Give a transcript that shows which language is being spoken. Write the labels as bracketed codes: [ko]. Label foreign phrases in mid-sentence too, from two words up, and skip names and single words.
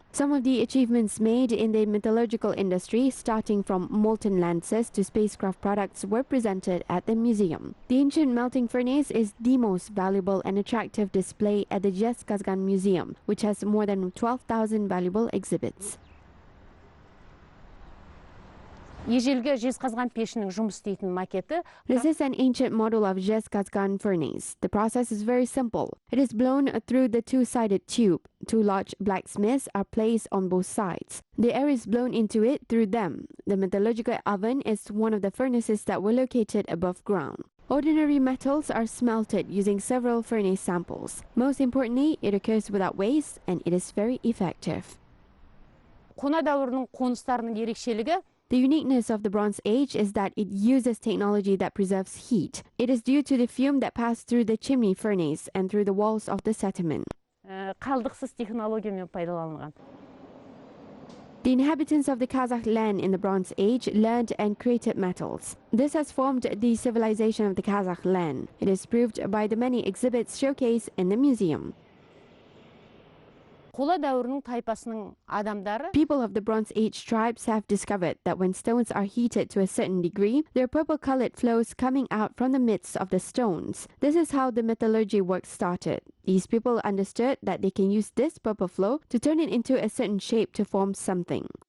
[en] Some of the achievements made in the metallurgical industry, starting from molten lances to spacecraft products, were presented at the museum. The ancient melting furnace is the most valuable and attractive display at the Jibek Museum, which has more than 12,000 valuable exhibits. [kk] Ежелгі жезқазған пешінің жұмыс істейтін макеті. [en] This is an ancient model of Jibek furnace. The process is very simple. It is blown through the two-sided tube. Two large blacksmiths are placed on both sides. The air is blown into it through them. The metallurgical oven is one of the furnaces that were located above ground. Ordinary metals are smelted using several furnace samples. Most importantly, it occurs without waste and it is very effective. [kk] Қона дәуірінің қоныстарының ерекшелігі. [en] The uniqueness of the Bronze Age is that it uses technology that preserves heat. It is due to the fume that passed through the chimney furnace and through the walls of the settlement. [kk] Қалдықсыз технологиямен пайдаланылған. [en] The inhabitants of the Kazakh land in the Bronze Age learned and created metals. This has formed the civilization of the Kazakh land. It is proved by the many exhibits showcased in the museum. [kk] Қола дәуірінің тайпасының адамдары. [en] People of the Bronze Age tribes have discovered that when stones are heated to a certain degree, there are purple-colored flows coming out from the midst of the stones. This is how the metallurgy work started. These people understood that they can use this purple flow to turn it into a certain shape to form something.